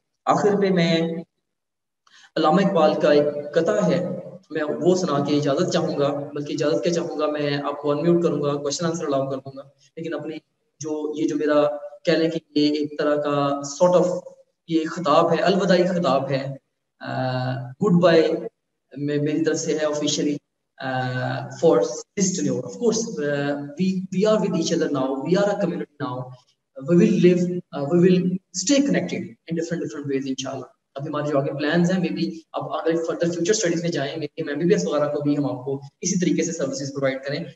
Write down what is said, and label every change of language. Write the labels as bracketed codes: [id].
[ur] آخر پہ میں علامہ اقبال کا ایک قطع ہے, میں وہ سنا کے اجازت چاہوں گا, بلکہ اجازت کیا چاہوں گا, میں آپ کو انمیوٹ کروں گا, کوشچن آنسر الاؤ کر دوں گا. لیکن اپنی جو میرا کہہ لیں کہ یہ ایک طرح کا سارٹ آف یہ خطاب ہے, الوداعی خطاب ہے, گڈ بائی میری طرف سے ہے officially [en] for this tenure. Of course, we are with each other now. We are a community now. We will live, we will stay connected in different ways, inshallah. [ur] ابھی ہمارے جو آگے plans ہیں, maybe اب اگر further future studies میں جائیں, maybe MBBS وغیرہ کو بھی ہم آپ کو اسی طریقے سے services provide کریں.